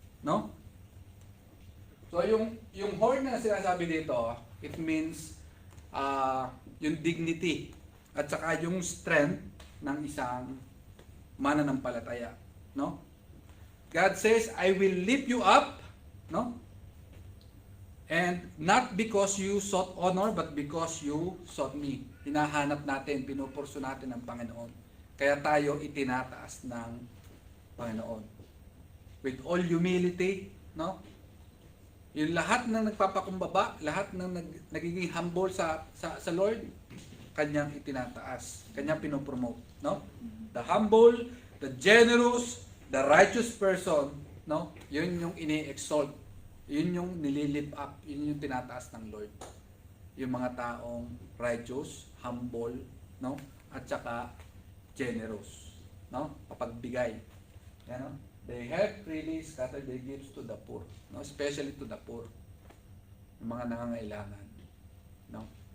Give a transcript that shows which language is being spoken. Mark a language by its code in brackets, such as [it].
[tl] No? So yung horn na sinasabi dito, [en] it means [tl] yung dignity at saka yung strength ng isang mananampalataya. No? [en] God says, I will lift you up. No? And not because you sought honor, but because you sought me. [tl] Hinahanap natin, pinupurso natin ang Panginoon. Kaya tayo itinataas ng Panginoon. [en] With all humility, [tl] no? Yung lahat ng nagpapakumbaba, lahat ng nagiging humble sa Lord, kanyang itinataas, kanyang pinopromote, no? [en] The humble, the generous, the righteous person, no? [tl] Yun yung ini-exalt. Yun yung nililip up, yun yung tinataas ng Lord. yung mga taong righteous, humble, no? At saka generous, no? Kapagbigay. Yan, no? [en] They have freely scattered their gifts to the poor, no? Especially to the poor. [tl] Yung mga nangangailangan, no?